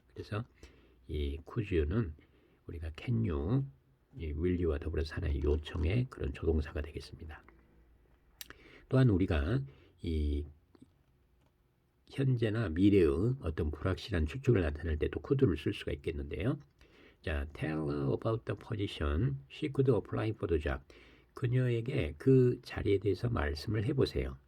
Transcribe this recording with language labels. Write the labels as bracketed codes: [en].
[ko] 그래서 이 could는 우리가 can you, will you와 더불어서 하나의 요청의 그런 조동사가 되겠습니다. 또한 우리가 이 현재나 미래의 어떤 불확실한 추측을 나타낼 때도 could를 쓸 수가 있겠는데요. [en] 자, tell her about the position she could apply for the job. [ko] 그녀에게 그 자리에 대해서 말씀을 해보세요.